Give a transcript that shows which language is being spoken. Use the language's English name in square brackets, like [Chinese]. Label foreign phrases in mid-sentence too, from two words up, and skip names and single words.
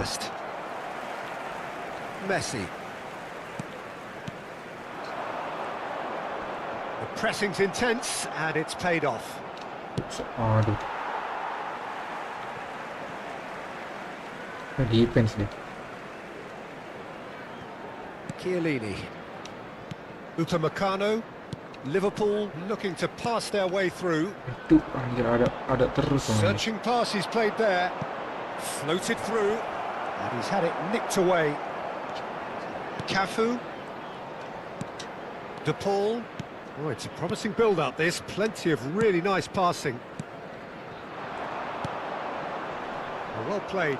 [English] best. Messi. The pressing's intense, and it's paid off. [Indonesian] Aduh. Defense deh. [English] Chiellini. Upamecano. Liverpool looking to pass their way through. [Indonesian] Itu anjir ada terus namanya. [English] Searching pass he's played there. Floated through. And he's had it nicked away. Cafu. De Paul. Oh, it's a promising build-up, this. Plenty of really nice passing. Oh, well played.